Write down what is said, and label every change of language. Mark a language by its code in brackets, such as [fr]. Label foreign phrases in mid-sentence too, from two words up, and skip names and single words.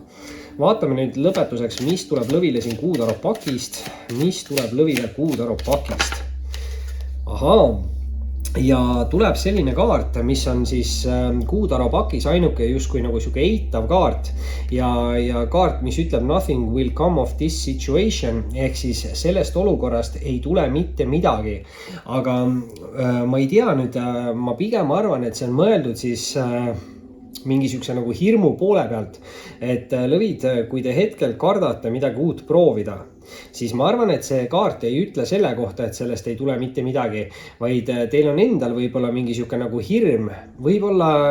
[et] Vaatame nüüd lõpetuseks, mis tuleb lõvile siin kuutaro pakist. Mis tuleb lõvile kuutaro pakist? Ahaa. Ja tuleb selline kaart, mis on siis kuutaro pakis ainuke justkui nagu siuke eitav kaart ja kaart, mis ütleb [en] nothing will come of this situation [et] ehk siis sellest olukorrast ei tule mitte midagi. Aga ma ei tea nüüd, ma pigem arvan, et see on mõeldud siis mingi siukse nagu hirmu poole pealt, et lõvid, kui te hetkel kardate midagi uut proovida, siis ma arvan, et see kaart ei ütle selle kohta, et sellest ei tule mitte midagi, vaid teil on endal võib-olla mingi siuke nagu hirm, võib-olla